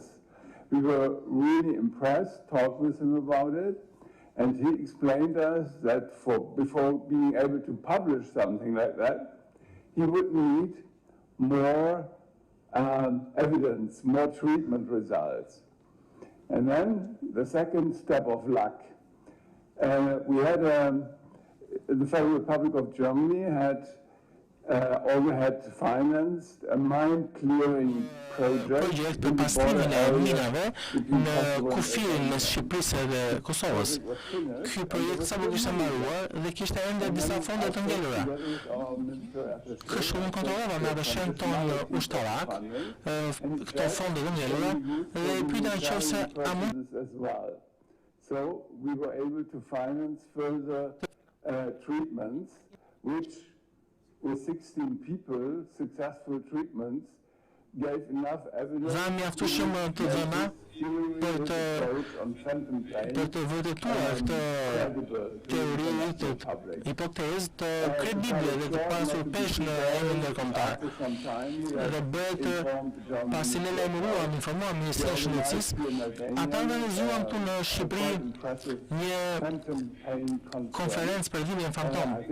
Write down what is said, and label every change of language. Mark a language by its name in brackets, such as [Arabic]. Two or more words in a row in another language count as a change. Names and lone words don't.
[English] We were really impressed, talked with him about it, and he explained us that before being able to publish something like that, he would need more evidence, more treatment results. And then the second step of luck. We had, the Federal Republic of Germany had financed a mine-clearing project [Albanian] për pastrimin e minave në kufirin mes Shqipërisë dhe Kosovës. Ky projekt sapo kishte mbaruar dhe kishte ende disa fonde të ngelura. Kështu unë kontrollova me shenjtë tonë ushtarak këto fonde të ngelura dhe i pyeta nëse a mund. [English] So we were able to finance further treatments, which with 16 people, successful treatments, gave enough evidence. [Albanian] Dhe mjaftueshëm të dhëna për të vërtetuar këtë teori, të hipotezë të kredible dhe të pasur pesh në emrin ndërkombëtar. Dhe bëhet pasi ne lajmëruam, informuam Ministrinë e Shëndetësisë, ata organizuan këtu në Shqipëri një konferencë për dhimbjen fantom.